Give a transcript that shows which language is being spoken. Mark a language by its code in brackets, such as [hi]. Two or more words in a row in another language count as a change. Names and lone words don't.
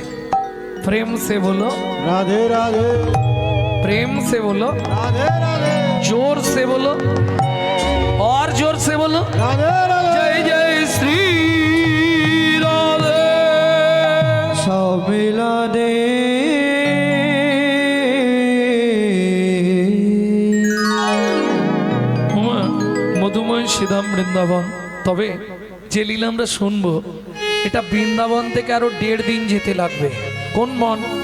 [hi] प्रेम से बोलो, राधे राधे, प्रेम से बोलो, राधे राधे, जोर से बोलो और जोर से बोलो, राधे राधे, जय जय श्री राधे। सब मिला दे [bn] মধুময় শ্রীধাম বৃন্দাবন। তবে যে লীলা আমরা শুনবো এটা বৃন্দাবন থেকে আরো 1.5 দিন যেতে লাগবে। কোন মন?